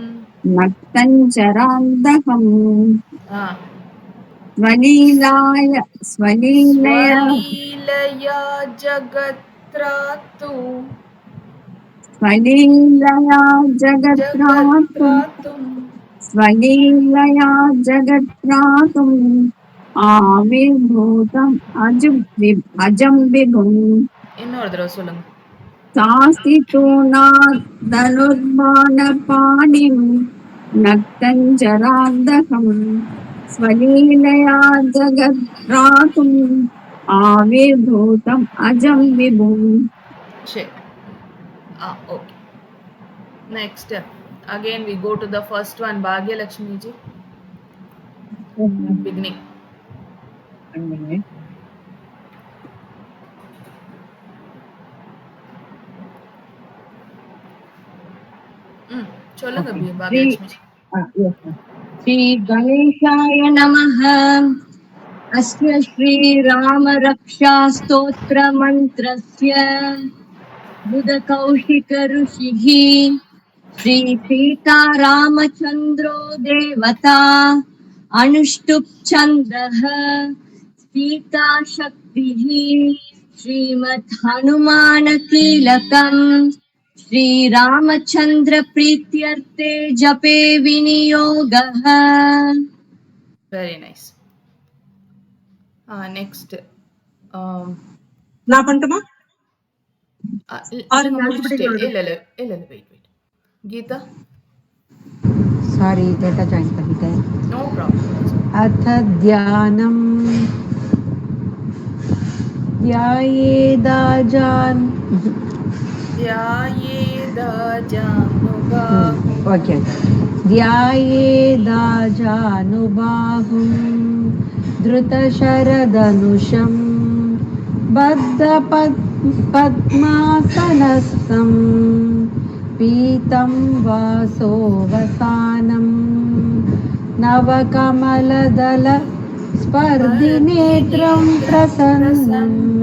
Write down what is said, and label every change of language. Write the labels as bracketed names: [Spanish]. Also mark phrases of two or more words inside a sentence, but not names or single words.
[Sanskrit] स्वलीलया जगत्रातुम् आविर्भूतम् अजं विभुम्. [Tamil] இன்னொரு தடவை சொல்லுங்க. [Sanskrit] सासितूणाधनुर्बाणपाणिं नक्तञ्जरान्धकं स्वलीलया जगत्रातुम् आविर्भूतम् अजं विभुम्. [English] Okay. Next. Again we go to the first one. Bhagya Lakshmi ji. Beginning. [Tamil] சொல்லுங்க பாக்யலட்சுமி. [Sanskrit] श्री गणेशाय नमः. अस्य श्रीराम रक्षा स्तोत्र मंत्रस्य बुधकौशिक ऋषिः श्री सीता रामचंद्रो देवता अनुष्टुप् चन्द्रः सीता शक्तिः श्रीमद् हनुमान कीलकम् श्री रामचंद्र प्रीत्यर्थे जपे विनियोगः. [English] Very nice. Next. [Tamil] நான் பண்ணட்டுமா? இல்ல wait. கீதா. சாரி லேட்டாக ஜாயின் பண்ணிட்டேன். [English] No problem. [Sanskrit] अथ ध्यानम् ध्यायेदाजान् ध्यायेदाजानुबाहुं ஓகே ध्यायेदाजानुबाहुं धृतशरदनुषं बद्धपद्मासनस्थं पीतं वासोवसानं नवकमलदल स्पर्धिनेत्रं प्रसन्नं